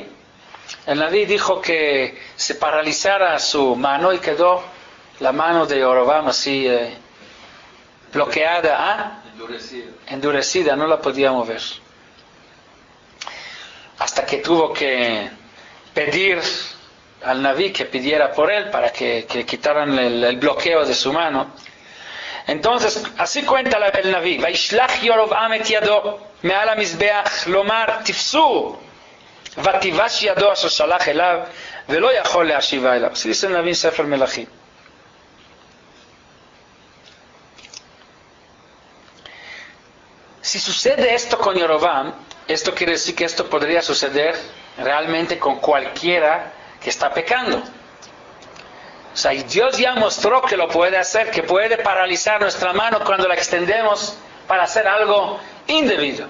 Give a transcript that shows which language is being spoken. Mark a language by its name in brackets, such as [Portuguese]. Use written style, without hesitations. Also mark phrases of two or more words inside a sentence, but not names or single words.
[Spanish] El Naví dijo que se paralizara su mano y quedó la mano de Jeroboam así bloqueada, endurecida, no la podía mover. Hasta que tuvo que pedir al Naví que pidiera por él para que quitaran el bloqueo de su mano. Entonces, así cuenta el Naví. [Hebrew] וישלח ירבעם את ידו מעל המזבח לאמר תפשהו ותיבש ידו אשר שלח עליו ולא יכל להשיבה אליו. [Spanish] Así dice el Naví en Sefer Melachim. Si sucede esto con Jeroboam, esto quiere decir que esto podría suceder realmente con cualquiera que está pecando. O sea, y Dios ya mostró que lo puede hacer, que puede paralizar nuestra mano cuando la extendemos para hacer algo indebido.